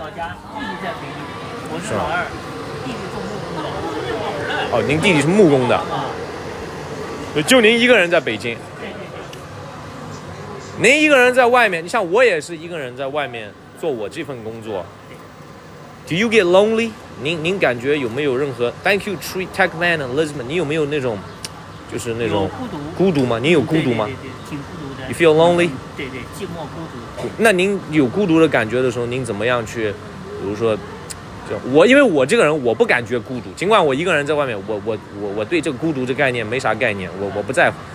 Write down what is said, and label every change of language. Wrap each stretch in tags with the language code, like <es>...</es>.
<zh>老家弟弟在北京，我是老二，弟弟做木工的。哦，您弟弟是木工的。就您一个人在北京。您一个人在外面，你像我也是一个人在外面做我这份工作。</zh> <en>Do you get lonely？</en> <zh>您感觉有没有任何</zh> <en>？Thank you, Tree Tech Man and Elizabeth。</en> <zh>你有没有那种，就是那种孤独吗？您有孤独吗？对，挺孤独的。</zh> <en>You feel lonely？</en> <zh>对，寂寞孤独。那您有孤独的感觉的时候，您怎么样去，比如说，因为我这个人我不感觉孤独，尽管我一个人在外面，我对这个孤独这概念没啥概念，我不在乎。</zh>